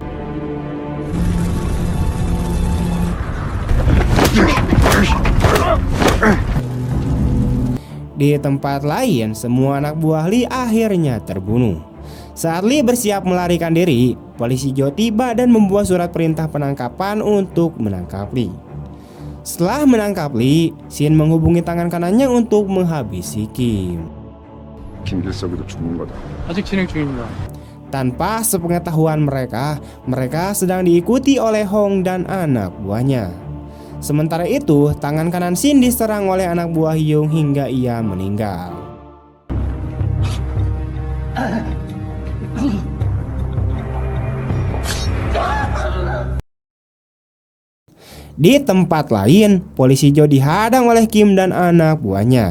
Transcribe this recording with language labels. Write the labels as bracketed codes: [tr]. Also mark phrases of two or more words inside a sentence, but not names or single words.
[id] Di tempat lain, semua anak buah Lee akhirnya terbunuh. Saat Lee bersiap melarikan diri, polisi Jo tiba dan membuat surat perintah penangkapan untuk menangkap Lee. Setelah menangkap Lee, Shin menghubungi tangan kanannya untuk menghabisi Kim. [ko] 김길석이도 죽는 거다. 아직 진행 중입니다. [id] Tanpa sepengetahuan mereka sedang diikuti oleh Hong dan anak buahnya. Sementara itu, tangan kanan Shin diserang oleh anak buah Hyung hingga ia meninggal. Di tempat lain, polisi Jo dihadang oleh Kim dan anak buahnya.